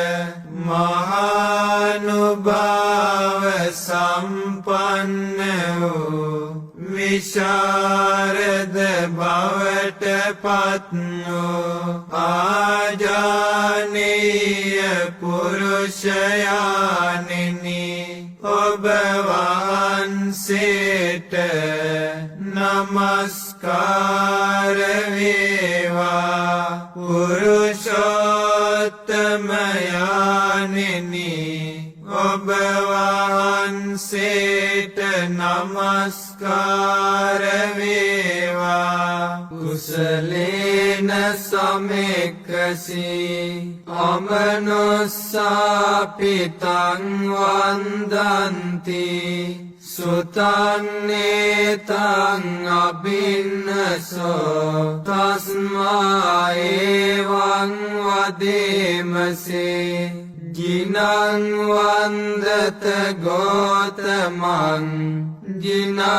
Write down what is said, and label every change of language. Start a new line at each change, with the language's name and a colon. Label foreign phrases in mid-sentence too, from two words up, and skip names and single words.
Sinhala: මහානුභාව සම්පන්න වූ විශාරද බවට පත් වූ ආජානීය පුරුෂයාණෙනි ඔබ වහන්සේට නමස්කාර වේවා. පුරුෂෝත්තමයාණෙනි ඔබ වහන්සේට නමස්කාර වේවා.
Pali: කුසලේන සමෙක්කසී අමනුස්සාපිතං වන්දන්ති සුතන්නේතං අභින්නසෝ තස්මා එවං වදේමසේ ජිනං වන්දත ගෝතමං ජිනං